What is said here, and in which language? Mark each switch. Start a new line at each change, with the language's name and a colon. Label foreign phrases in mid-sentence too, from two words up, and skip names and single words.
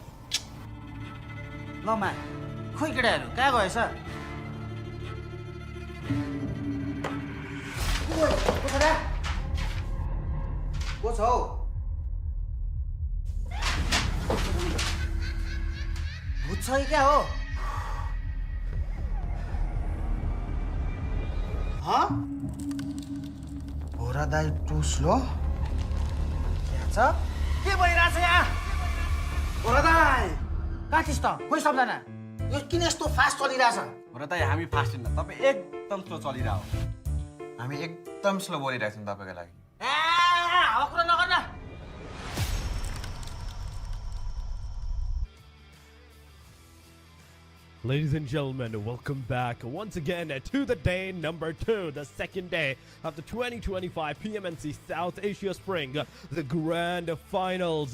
Nepali: ल मा खोइ केटाहरू कहाँ गएछ को छ हौ भूत छ कि क्या हो हाँ भोरा दाई
English: too slow
Nepali: के छ के भइरहेछ यहाँ भोरा दाई कहाँ थिस् त कोही सम्झना यो किन यस्तो फास्ट चलिरहेछ भोरा दाई हामी फास्ट छैन तपाईँ एकदम स्लो चलिरहेको हामी एकदम स्लो बोलिरहेको छौँ तपाईँको लागि हावा कुरा नगर्न
English: Ladies and gentlemen, welcome back once again to the day number 2, the second day of the 2025 PMNC South Asia Spring, the Grand Finals.